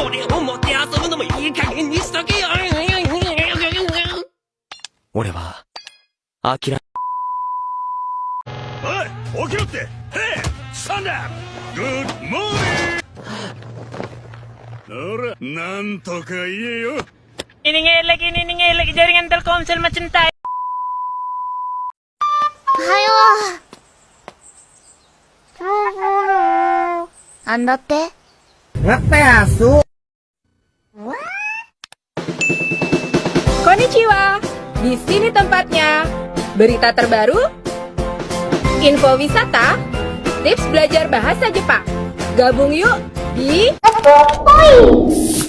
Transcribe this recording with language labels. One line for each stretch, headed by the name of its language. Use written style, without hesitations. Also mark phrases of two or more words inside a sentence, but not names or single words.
Japanese: 俺を持って遊ぶのもいい加減にしとけよ。俺は諦め。おい起きろって。へい
English: stand up good morning.
Japanese: ほらなんとか言えよ。
Indonesian: ini ngeleg jaringan Telkomsel mencintai.
Japanese: おはよう。なんだって
Indonesian: Konnichiwa, di sini tempatnya. Berita terbaru, info wisata, tips belajar bahasa Jepang. Gabung yuk di